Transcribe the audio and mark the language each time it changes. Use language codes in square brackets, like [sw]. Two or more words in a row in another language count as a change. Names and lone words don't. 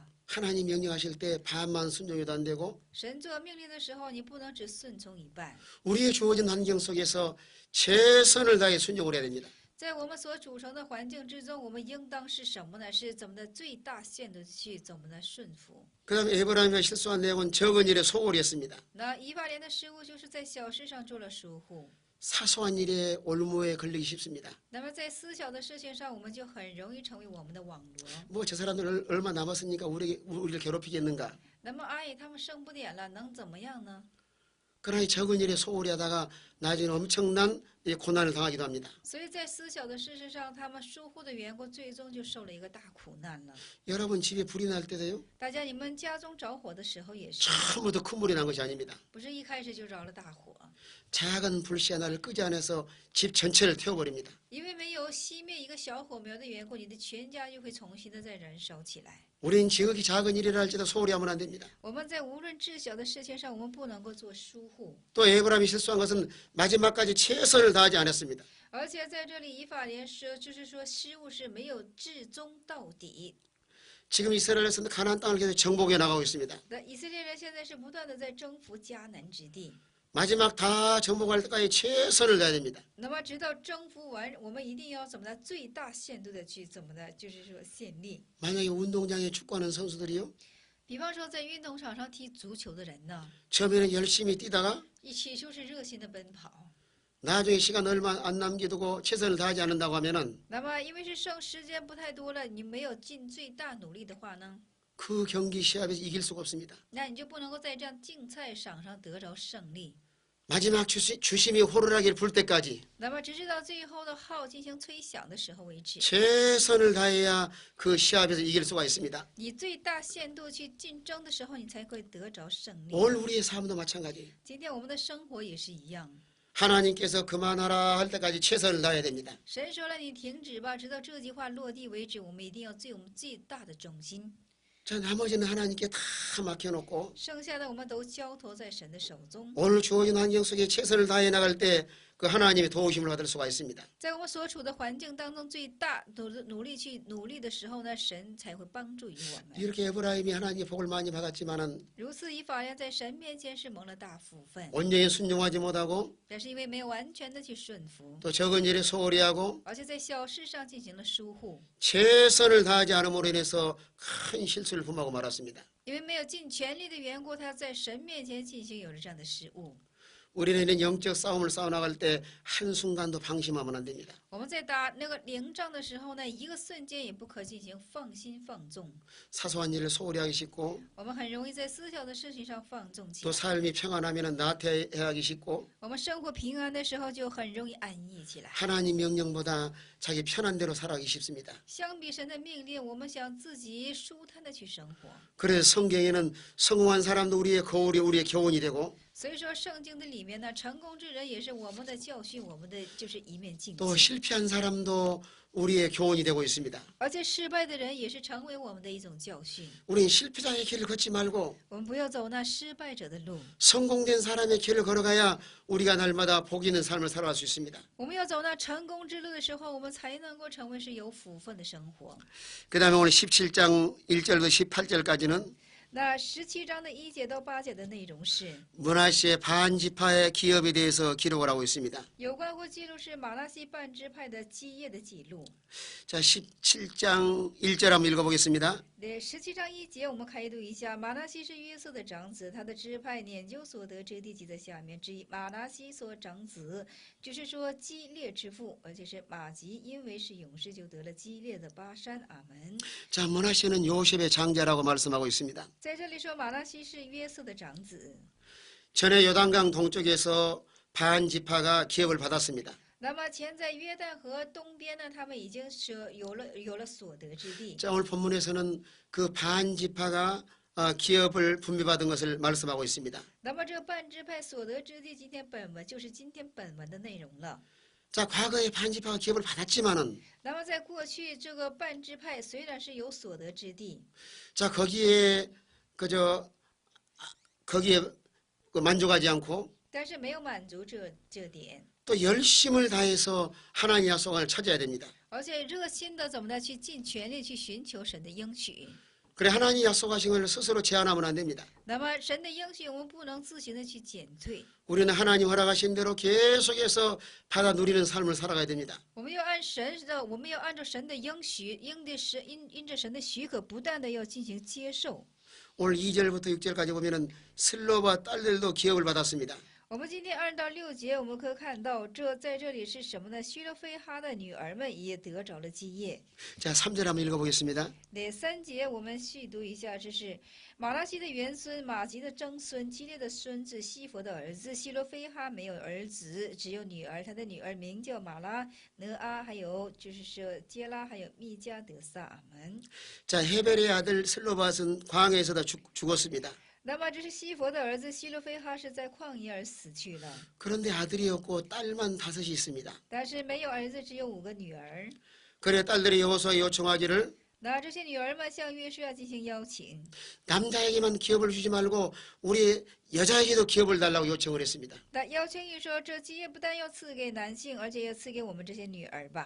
[ko] 하나님 명령하실 때 반만 순종해도 안 되고 [zh] 神做命令的时候，你不能只顺从一半。 [ko] 우리의 주어진 환경 속에서 최선을 다해 순종을 해야 됩니다. [zh] 在我们所组成的环境之中，我们应当是什么呢？是怎么的最大限度去怎么的顺服。 [ko] 그 다음에 에브라임이 실수한 내용은 적은 일에 소홀히 했습니다. [zh] 那以法莲的失误就是在小事上做了疏忽。 [ko] 사소한 일에 올무에 걸리기 쉽습니다. [zh] 那么在私小的事情上，我们就很容易成为我们的网罗。 [ko] 뭐 저 사람들 얼마 남았으니까 우리를 괴롭히겠는가. [zh] 那么阿姨他们剩不点了，能怎么样呢？ [ko] 그러나 이 적은 일에 소홀히 하다가 나중에 엄청난 고난을 당하기도 합니다. [zh] 所以在私小的事实上，他们疏忽的缘故，最终就受了一个大苦难了。 [ko] 여러분 집에 불이 날 때도요. [zh] 大家，你们家中着火的时候也是， [ko] 처음부터 큰 불이 난 것이 아닙니다. [zh] 不是一开始就着了大火， [ko] 작은 불씨 하나를 끄지 않아서 집 전체를 태워버립니다. [zh] 因为没有熄灭一个小火苗的缘故，你的全家就会重新的再燃烧起来。 [ko] 우린 지극히 작은 일이라 할지라도 소홀히 하면 안 됩니다. [zh] 我们在无论至小的事情上，我们不能够做疏忽。 [ko] 또 에브라임이 실수한 것은 마지막까지 최선을 다하지 않았습니다. [zh] 而且在这里，以法莲说，就是说失误是没有至终到底。 [ko] 지금 이스라엘에서는 가나안 땅을 계속 정복해 나가고 있습니다. [zh] 那以色列人现在是不断的在征服迦南之地。 [ko] 마지막 다 정복할 때까지 최선을 다해야 됩니다. [zh] 那么直到征服完，我们一定要怎么的最大限度的去怎么的，就是说献力。 [ko] 만약에 운동장에 축구하는 선수들이요. [zh] 比方说在运动场上踢足球的人呢， [ko] 처음에는 열심히 뛰다가 [zh] 一起初是热心的奔跑， [ko] 나중에 시간 얼마 안 남겨두고 최선을 다하지 않는다고 하면은 [zh] 那么因为是剩时间不太多了，你没有尽最大努力的话呢， [ko] 그 경기 시합에서 이길 수가 없습니다. [zh] 那你就不能够在这样竞赛场上得着胜利。 [ko] 마지막 주심이 호루라기를 불 때까지 [zh] 那么直至到最后的号进行吹响的时候为止， [ko] 최선을 다해야 그 시합에서 이길 수가 있습니다. [zh] 你最大限度去竞争的时候，你才会得着胜利。 [ko] 오늘 우리의 삶도 마찬가지예요. [zh] 今天我们的生活也是一样， [ko] 하나님께서 그만하라 할 때까지 최선을 다해야 됩니다. [zh] 神说了你停止吧，直到这句话落地为止，我们一定要我们最大的忠心。 [ko] 자, 나머지는 하나님께 다 맡겨놓고 [zh] 剩下的我们都交托在神的手中， [ko] 오늘 주어진 환경 속에 최선을 다해 나갈 때 그 하나님의 도우심을 받을 수가 있습니다. [zh] 在我们所处的环境当中，最大努力的时候呢，神才会帮助于我们。 [ko] 이렇게 에브라임이 하나님의 복을 많이 받았지만은 [zh] 如此以法莲在神面前是蒙了大福分， [ko] 온전히 순종하지 못하고 [zh] 但是因为没有完全的去顺服， [ko] 또 적은 일에 소홀히 하고 [zh] 而且在小事上进行了疏忽， [ko] 최선을 다하지 않음으로 인해서 큰 실수를 범하고 말았습니다. [zh] 因为没有尽全力的缘故，他在神面前进行有了这样的失误。 [ko] 우리는 이런 영적 싸움을 싸워나갈 때 한순간도 방심하면 안 됩니다. [zh] 我们在打那个灵仗的时候呢，一个瞬间也不可进行放心放纵。 [ko] 사소한 일을 소홀히 하기 쉽고 [zh] 我们很容易在私小的事情上放纵起 [ko] 또 [zh] 来。 [ko] 삶이 평안하면 나태해하기 쉽고 [zh] 我们生活平安的时候就很容易安逸起来。 [ko] 하나님 명령보다 자기 편한 대로 살아가기 쉽습니다. [zh] 相比神的命令，我们想自己舒坦的去生活。 [ko] 그래서 성경에는 성공한 사람도 우리의 거울이 우리의 교훈이 되고 [zh] 所以说，圣经的里面呢，成功之人也是我们的教训，我们的就是一面镜 [ko] 또 [zh] 子。 [ko] 실패한 사람도 우리의 교훈이 되고 있습니다. [zh] 而且失败的人也是成为我们的一种教训。 [ko] 우린 실패자의 길을 걷지 말고 [zh] 我们不要走那失败者的路， [ko] 성공된 사람의 길을 걸어가야 우리가 날마다 복 있는 삶을 살아갈 수 있습니다. [zh] 我们要走那成功之路的时候，我们才能够成为是有福分的生活。 [ko] 그 다음에 오늘 17장 1절부터 18절까지는 [zh] 那17章的1节到8节的内容是 [ko] 므낫시의 반지파의 기업에 대해서 기록을 하고 있습니다. [zh] 有关或记录是马拉西半支派的基业的记录。 [ko] 자, 17장 1절 한번 읽어보겠습니다. [zh] 对，17章1节我们开读一下。马拉西是约瑟的长子，他的支派研究所得之地记在下面。之一，马拉西所长子，就是说基列之父，而且是马吉，因为是勇士，就得了基列的巴山。阿门。 [ko] 자, 므낫시는 요셉의 장자라고 말씀하고 있습니다. [zh] 在这里说马拉西是约瑟的长子。 [ko] 전에 요단강 동쪽에서 반지파가 기업을 받았습니다. [zh] 那么前在约旦河东边呢，他们已经是有了所得之地。 [ko] 자, 오늘 본문에서는 그 반지파가 기업을 분배받은 것을 말씀하고 있습니다. [zh] 那么这个半支派所得之地，今天本文的内容了。 [ko] 자, 과거에 반지파가 기업을 받았지만은 [zh] 那么在过去，这个半支派虽然是有所得之地， [ko] 자, 거기에 만족하지 않고 [zh] 但是没有满足这点， [ko] 또 열심을 다해서 하나님 약속을 찾아야 됩니다. [zh] 而且热心的怎么的去尽全力去寻求神的应许。 [ko] 그래 하나님 약속하신 걸 스스로 제한하면 안 됩니다. [zh] 那么神的应许，我们不能自行的去减退， [ko] 우리는 하나님 허락하신 대로 계속해서 받아 누리는 삶을 살아가야 됩니다. [zh] 我们要按照神的应许，因着神的许可，不断的要进行接受。 [ko] 오늘 2절부터 6절까지 보면은 슬로바 딸들도 기업을 받았습니다. [zh] 我们今天2到6节，我们可以看到，在这里是什么呢？希罗非哈的女儿们也得着了基业。 [ko] 자, 3절 한번 읽어보겠습니다. [zh] 第3节，我们细读一下，这是马拉西的元孙、马吉的曾孙、基列的孙子、西弗的儿子。希罗非哈没有儿子，只有女儿，他的女儿名叫马拉俄阿，还有就是说杰拉，还有密加德撒。阿门。 [ko] 자, 헤벨의 아들 슬로밧은 광야에서다 죽었습니다. [zh] 那么这是西弗的儿子希罗非哈是在旷野而死去了， [ko] 그런데 아들이 없고 딸만 5이 있습니다. [zh] 但是没有儿子，只有5个女儿。 [ko] 그래 딸들이 여호수아에 요청하기를 [zh] 那这些女儿们向约书亚进行邀请， [ko] 남자에게만 기업을 주지 말고 우리 여자에게도 기업을 달라고 요청을 했습니다. [zh] 那邀请一说，这基业不但要赐给男性，而且要赐给我们这些女儿吧。